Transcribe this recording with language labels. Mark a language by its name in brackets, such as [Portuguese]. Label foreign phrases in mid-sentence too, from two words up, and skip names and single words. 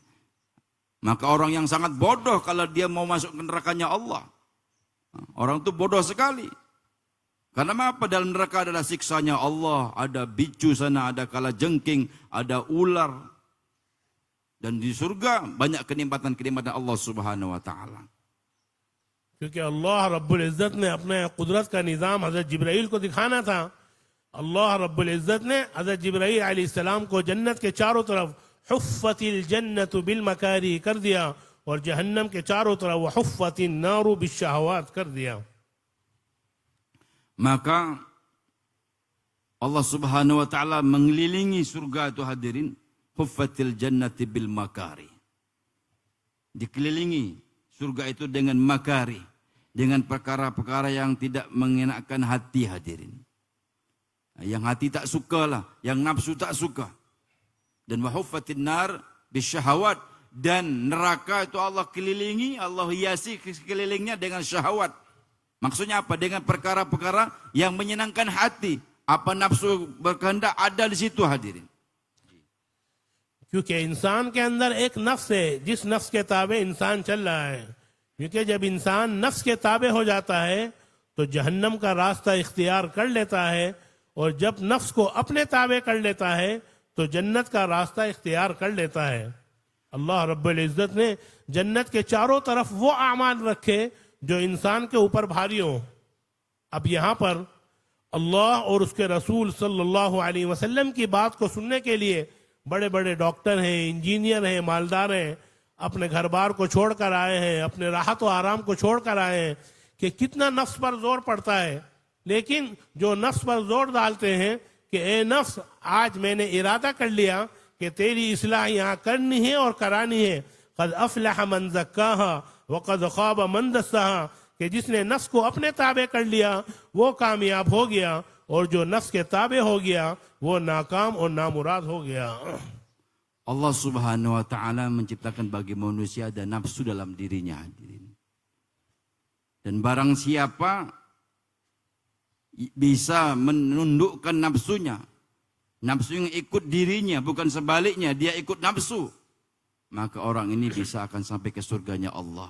[Indonesian] Maka orang yang sangat bodoh kalau dia mau masuk ke nerakanya Allah. Orang itu bodoh sekali. Karena apa? Dalam neraka adalah siksanya Allah, ada bicu sana, ada kalajengking, ada ular. Dan di surga banyak kenikmatan-kenikmatan Allah [Arabic] سبحانه وتعالى. [Urdu] کیونکہ اللہ رب العزت نے اپنے قدرت کا نظام حضرت جبرائیل کو دکھانا تھا اللہ رب العزت نے حضرت جبرائیل علیہ السلام کو جنت کے چاروں طرف [Arabic] حفت الجنة بالمكاره [Urdu] کر دیا اور جہنم کے چاروں طرف وہ [Arabic] حفت النار بالشهوات [Urdu] کر دیا. [Indonesian] Maka Allah [Arabic] سبحانه وتعالى [Indonesian] mengelilingi surga itu hadirin, [Arabic] حفت الجنة بالمكاره. [Indonesian] Dikelilingi surga itu dengan makari, dengan perkara-perkara yang tidak mengenakan hati hadirin. Yang hati tak suka lah, yang nafsu tak suka. Dan [Arabic] وحفت النار بالشهوات, [Indonesian] dan neraka itu Allah kelilingi, Allah hiasi sekelilingnya dengan syahwat. Maksudnya apa? Dengan perkara-perkara yang menyenangkan hati. Apa nafsu berkehendak ada di situ hadirin. [Urdu] کیونکہ انسان کے اندر ایک نفس ہے، جس نفس کے تابع انسان چل رہا ہے. کیونکہ جب انسان نفس کے تابع ہو جاتا ہے تو جہنم کا راستہ اختیار کر لیتا ہے، اور جب نفس کو اپنے تابع کر لیتا ہے تو جنت کا راستہ اختیار کر لیتا ہے. اللہ رب العزت نے جنت کے چاروں طرف وہ اعمال رکھے جو انسان کے اوپر بھاری ہو. اب یہاں پر اللہ اور اس کے رسول [Arabic] صلى الله عليه وسلم [Urdu] کی بات کو سننے کے لیے بڑے بڑے ڈاکٹر ہیں، انجینئر ہیں، مالدار ہیں، اپنے گھر بار کو چھوڑ کر آئے ہیں، اپنے راحت اور آرام کو چھوڑ کر آئے ہیں کہ کتنا نفس پر زور پڑتا ہے. لیکن جو نفس پر زور ڈالتے ہیں کہ اے نفس، آج میں نے ارادہ کر لیا کہ تیری اصلاح یہاں کرنی ہے اور کرانی ہے. [Arabic] قد أفلح من زكاها وقد خاب من دساها, [Urdu] کہ جس نے نفس کو اپنے تابع کر لیا وہ کامیاب ہو گیا، اور جو نفس کے تابع ہو گیا وہ ناکام اور نامراد ہو گیا. [Indonesian] Allah [Arabic] سبحانه وتعالى [Indonesian] menciptakan bagi manusia ada nafsu dalam dirinya hadirin. Dan barang siapa bisa menundukkan nafsunya, nafsu yang ikut dirinya bukan sebaliknya, dia ikut nafsu, maka orang ini bisa akan sampai ke surganya Allah.